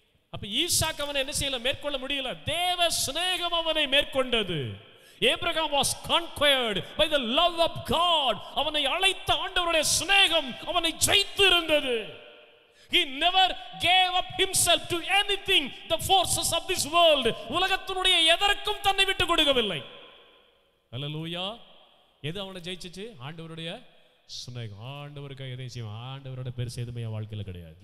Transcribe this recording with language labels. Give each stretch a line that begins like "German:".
Tamil: அப்ப ஈசாக்கு அவனை என்ன செய்யல, மேற்கொள்ள முடியல. தேவ சிநேகம் அவனை மேற்கொண்டது.
English: Abraham was conquered by the love of God.
Tamil: அவனை அழைத்த ஆண்டவருடைய சிநேகம் அவனை ஜெயித்து இருந்தது.
English: He never gave up himself to anything, the forces of this world.
Tamil: உலகத்தினுடைய எதற்கும் தன்னை விட்டு கொடுக்கவில்லை. ஹல்லேலூயா. எது அவனை ஜெயிச்சிச்சு? ஆண்டவருடைய சிநேகம். ஆண்டவருக்கு எதையும் செய்வான். ஆண்டவரோட பெருசு எதுவுமே என் வாழ்க்கையில் கிடையாது.